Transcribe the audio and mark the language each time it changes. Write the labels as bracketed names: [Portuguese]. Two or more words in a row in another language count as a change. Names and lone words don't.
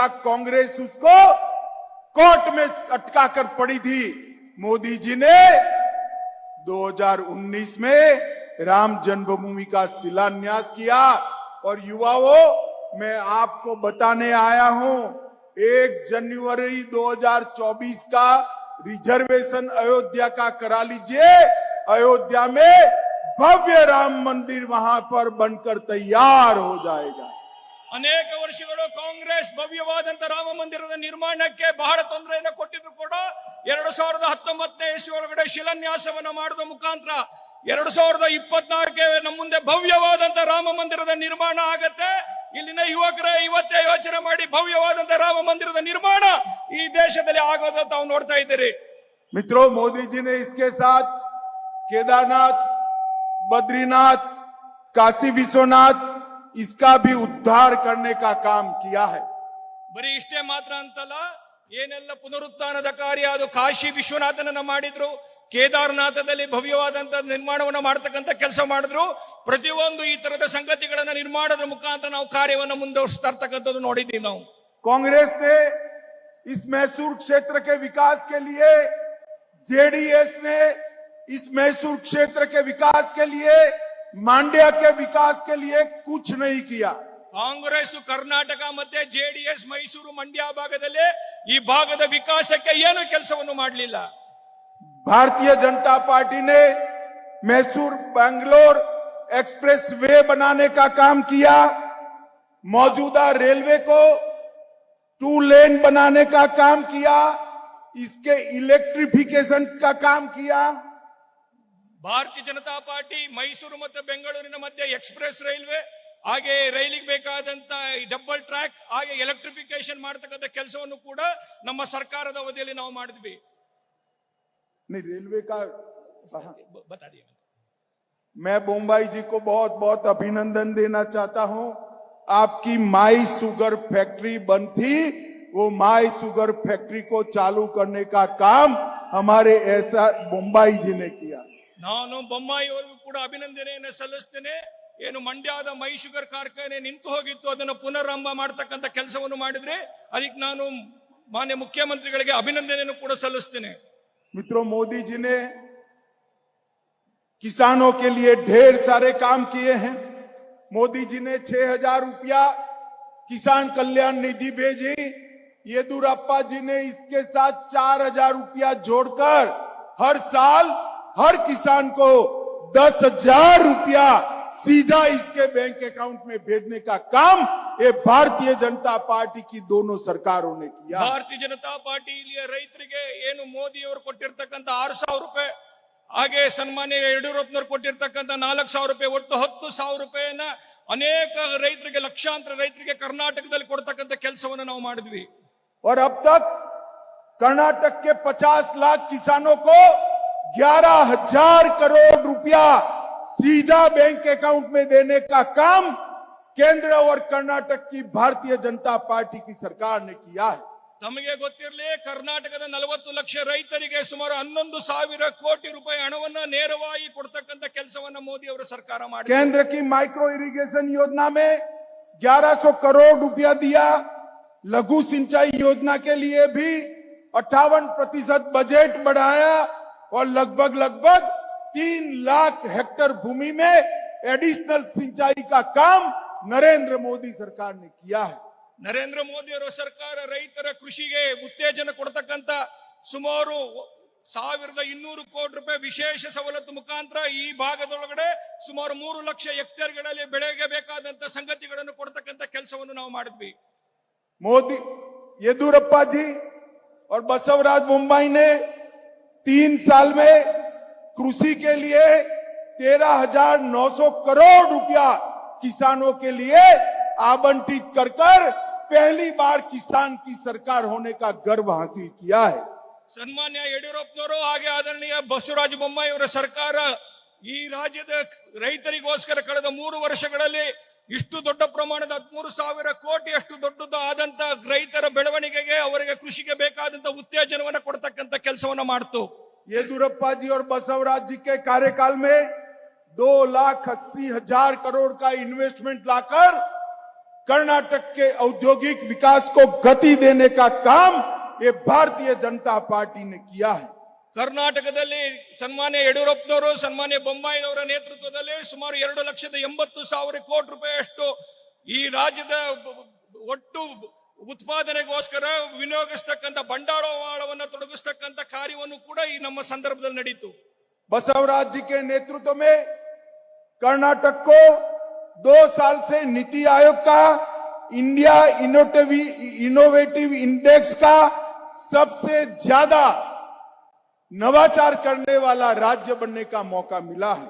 [Hindi] कांग्रेस उसको कोर्ट में अटका कर पड़ी थी। मोदी जी ने 2019 में राम जन्मभूमि का शिलान्यास किया। और युवाओं, मैं आपको बताने आया हूं, 1 जनवरी 2024 का रिजर्वेशन अयोध्या का करा लीजिए। अयोध्या में भव्य राम मंदिर वहां पर बनकर तैयार हो जाएगा। [Kannada] ಅನೇಕ ವರ್ಷಗಳು ಕಾಂಗ್ರೆಸ್ ಭವ್ಯವಾದಂತ ರಾಮ ಮಂದಿರದ ನಿರ್ಮಾಣಕ್ಕೆ ಬಹಳ ತೊಂದರೆಯನ್ನು ಕೊಟ್ಟಿದ್ರು ಕೂಡ 2019ನೇ ಇಸ್ವಿ ಒಳಗಡೆ ಶಿಲಾನ್ಯಾಸವನ್ನು ಮಾಡುವ ಮುಖಾಂತರ 2024ಕ್ಕೆ ನಮ್ಮ ಮುಂದೆ ಭವ್ಯವಾದಂತ ರಾಮ ಮಂದಿರದ ನಿರ್ಮಾಣ ಆಗತ್ತೆ. ಇಲ್ಲಿನ ಯುವಕರೇ ಇವತ್ತೇ ಯೋಚನೆ ಮಾಡಿ, ಭವ್ಯವಾದಂತ ರಾಮ ಮಂದಿರದ ನಿರ್ಮಾಣ ಈ ದೇಶದಲ್ಲಿ ಆಗೋದು ತಾವು ನೋಡ್ತಾ ಇದ್ದೀರಿ. [Hindi] मित्रों, मोदी जी ने इसके साथ केदारनाथ, बद्रीनाथ, काशी विश्वनाथ, इसका भी उद्धार करने का काम किया है। [Kannada] ಬರೀ ಇಷ್ಟೇ ಮಾತ್ರ ಅಂತಲ್ಲ, ಏನೆಲ್ಲ ಪುನರುತ್ಥಾನದ ಕಾರ್ಯ ಅದು ಕಾಶಿ ವಿಶ್ವನಾಥನನ್ನ ಮಾಡಿದ್ರು, ಕೇದಾರನಾಥದಲ್ಲಿ ಭವ್ಯವಾದಂತ ನಿರ್ಮಾಣವನ್ನು ಮಾಡತಕ್ಕಂತ ಕೆಲಸ ಮಾಡಿದ್ರು. ಪ್ರತಿಯೊಂದು ಈ ತರದ ಸಂಗತಿಗಳನ್ನ ನಿರ್ಮಾಣದ ಮುಖಾಂತರ ನಾವು ಕಾರ್ಯವನ್ನು ಮುಂದುವರಿಸ್ತಾ ಇರ್ತಕ್ಕಂಥದ್ದು ನೋಡಿದ್ದೀವಿ ನಾವು. [Hindi] कांग्रेस ने इस मैसूर क्षेत्र के विकास के लिए, जेडीएस ने इस मैसूर क्षेत्र के विकास के लिए, मांड्या के विकास के लिए कुछ नहीं किया। [Kannada] ಕಾಂಗ್ರೆಸ್ ಕರ್ನಾಟಕ ಮತ್ತೆ ಜೆಡಿಎಸ್ ಮೈಸೂರು ಮಂಡ್ಯ ಭಾಗದಲ್ಲಿ ಈ ಭಾಗದ ವಿಕಾಸಕ್ಕೆ ಏನು ಕೆಲಸವನ್ನು ಮಾಡಲಿಲ್ಲ. [Hindi] भारतीय जनता पार्टी ने मैसूर बैंगलोर [English] express way [Hindi] बनाने का काम किया। मौजूदा रेलवे को 2 लेन बनाने का काम किया। इसके इलेक्ट्रिफिकेशन का काम किया। [Kannada] ಭಾರತೀಯ ಜನತಾ ಪಾರ್ಟಿ ಮೈಸೂರು ಮತ್ತು ಬೆಂಗಳೂರಿನ ಮಧ್ಯೆ [English] express railway, [Kannada] ಹಾಗೆ ರೈಲಿಗೆ ಬೇಕಾದಂತ [English] double track, [Kannada] ಹಾಗೆ ಎಲೆಕ್ಟ್ರಿಫಿಕೇಶನ್ ಮಾಡತಕ್ಕಂತ ಕೆಲಸವನ್ನು ಕೂಡ ನಮ್ಮ ಸರ್ಕಾರದ ಅವಧಿಯಲ್ಲಿ ನಾವು ಮಾಡಿದ್ವಿ. [Hindi] नहीं, रेलवे का बता दिए. मैं बोम्बाई जी को बहुत बहुत अभिनंदन देना चाहता हूं। आपकी माई शुगर फैक्ट्री बंद थी, वो माई शुगर फैक्ट्री को चालू करने का काम हमारे ऐसा बोम्बाई जी ने किया। [Kannada] ನಾನು ಬೊಮ್ಮಾಯಿ ಅವರಿಗೂ ಕೂಡ ಅಭಿನಂದನೆಯನ್ನು ಸಲ್ಲಿಸ್ತೇನೆ. ಏನು ಮಂಡ್ಯದ ಮೈ ಶುಗರ್ ಕಾರ್ಖಾನೆ ನಿಂತು ಹೋಗಿತ್ತು, ಅದನ್ನು ಪುನರಾರಂಭ ಮಾಡತಕ್ಕಂತ ಕೆಲಸವನ್ನು ಮಾಡಿದ್ರೆ ಅದಕ್ಕೆ ನಾನು ಮಾನ್ಯ ಮುಖ್ಯಮಂತ್ರಿಗಳಿಗೆ ಅಭಿನಂದನೆಯನ್ನು ಕೂಡ ಸಲ್ಲಿಸ್ತೇನೆ. [Hindi] मित्रों, मोदी जी ने किसानों के लिए ढेर सारे काम किए हैं। मोदी जी ने 6000 रुपया किसान कल्याण निधि भेजी। येदुरप्पा जी ने इसके साथ 4000 रुपया जोड़कर हर साल हर किसान को 10,000 रुपया सीधा इसके [English] bank account [Hindi] में भेजने का काम ये भारतीय जनता पार्टी की दोनों सरकारों ने किया। [Kannada] ಭಾರತೀಯ ಜನತಾ ಪಾರ್ಟಿ ಇಲ್ಲಿಯ ರೈತರಿಗೆ ಏನು ಮೋದಿ ಅವರು ಕೊಟ್ಟಿರ್ತಕ್ಕಂಥ 6,000 ರೂಪಾಯಿ, ಹಾಗೆ ಸನ್ಮಾನ್ಯ ಯಡಿಯೂರಪ್ಪನವರು ಕೊಟ್ಟಿರ್ತಕ್ಕಂಥ 4,000 ರೂಪಾಯಿ, ಒಟ್ಟು 10,000 ರೂಪಾಯಿಯನ್ನ ಅನೇಕ ರೈತರಿಗೆ, ಲಕ್ಷಾಂತರ ರೈತರಿಗೆ ಕರ್ನಾಟಕದಲ್ಲಿ ಕೊಡ್ತಕ್ಕಂಥ ಕೆಲಸವನ್ನು ನಾವು ಮಾಡಿದ್ವಿ. [Hindi] और अब तक कर्नाटक के 50 लाख किसानों को 11,000 करोड़ रुपया सीधा [English] bank account [Hindi] में देने का काम केंद्र और कर्नाटक की भारतीय जनता पार्टी की सरकार ने किया है। [Kannada] ತಮಗೆ ಗೊತ್ತಿರಲಿ, ಕರ್ನಾಟಕದ 40 ಲಕ್ಷ ರೈತರಿಗೆ ಸುಮಾರು 11,000 ಕೋಟಿ ರೂಪಾಯಿ ಹಣವನ್ನ ನೇರವಾಗಿ ಕೊಡ್ತಕ್ಕಂತ ಕೆಲಸವನ್ನ ಮೋದಿ ಅವರ ಸರ್ಕಾರ ಮಾಡಿದೆ। [Hindi] केंद्र की [English] micro irrigation [Hindi] योजना में 1100 करोड़ रुपया दिया। लघु सिंचाई योजना के लिए भी 58% बजट बढ़ाया और लगभग 3 लाख हेक्टेयर भूमि में एडिशनल सिंचाई का काम नरेंद्र मोदी सरकार ने किया है। [Kannada] ನರೇಂದ್ರ ಮೋದಿ ಅವರ ಸರ್ಕಾರ ರೈತರ ಕೃಷಿಗೆ ಉತ್ತೇಜನ ಕೊಡ್ತಕ್ಕಂತ ಸುಮಾರು 1,200 ಕೋಟಿ ರೂಪಾಯಿ ವಿಶೇಷ ಸವಲತ್ತು ಮುಖಾಂತರ ಈ ಭಾಗದೊಳಗಡೆ ಸುಮಾರು 3 ಲಕ್ಷ ಹೆಕ್ಟೇರ್ಗಳಲ್ಲಿ ಬೆಳೆಗೆ ಬೇಕಾದಂತ ಸಂಗತಿಗಳನ್ನು ಕೊಡ್ತಕ್ಕಂತ ಕೆಲಸವನ್ನು ನಾವು ಮಾಡಿದ್ವಿ। [Hindi] मोदी येदुरप्पा जी और बसवराज बोम्माई ने 3 साल में कृषि के लिए 13,900 करोड़ रुपया किसानों के लिए आवंटित कर पहली बार किसान की सरकार होने का गर्व हासिल किया है। [Kannada] ಸನ್ಮಾನ್ಯ ಯಡಿಯೂರಪ್ಪನವರು ಹಾಗೆ ಆದರಣೀಯ ಬಸವರಾಜ ಬೊಮ್ಮಾಯಿ ಅವರ ಸರ್ಕಾರ ಈ ರಾಜ್ಯದ ರೈತರಿಗೋಸ್ಕರ ಕಳೆದ 3 ವರ್ಷಗಳಲ್ಲಿ ಇಷ್ಟು ದೊಡ್ಡ ಪ್ರಮಾಣದ 13,000 ಕೋಟಿ ಅಷ್ಟು ದೊಡ್ಡದಾದಂತ ರೈತರ ಬೆಳವಣಿಗೆಗೆ ಅವರಿಗೆ ಕೃಷಿಗೆ ಬೇಕಾದಂತ ಉತ್ತೇಜನವನ್ನು ಕೊಡ್ತಕ್ಕಂತ ಕೆಲಸವನ್ನ ಮಾಡ್ತು। [Hindi] येदुरप्पा जी और बसवराज जी के कार्यकाल में 2,80,000 करोड़ का इन्वेस्टमेंट लाकर कर्नाटक के औद्योगिक विकास को गति देने का काम ये भारतीय जनता पार्टी ने किया है। [Kannada] ಕರ್ನಾಟಕದಲ್ಲಿ ಸನ್ಮಾನ್ಯ ಯಡಿಯೂರಪ್ಪನವರು ಸನ್ಮಾನ್ಯ ಬೊಮ್ಮಾಯಿ ಅವರ ನೇತೃತ್ವದಲ್ಲಿ ಸುಮಾರು 2,80,000 ಕೋಟಿ ರೂಪಾಯಿಯಷ್ಟು ಈ ರಾಜ್ಯದ ಒಟ್ಟು ಉತ್ಪಾದನೆಗೋಸ್ಕರ ವಿನಿಯೋಗಿಸತಕ್ಕಂತ ಬಂಡವಾಳವನ್ನು ತೊಡಗಿಸತಕ್ಕಂತ ಕಾರ್ಯವನ್ನು ಕೂಡ ಈ ನಮ್ಮ ಸಂದರ್ಭದಲ್ಲಿ ನಡೆಯಿತು। [Hindi] बसवराज जी के नेतृत्व में कर्नाटक को 2 साल से नीति आयोग का इंडिया इनोवेटिव इंडेक्स का सबसे ज्यादा नवाचार करने वाला राज्य बनने का मौका मिला है।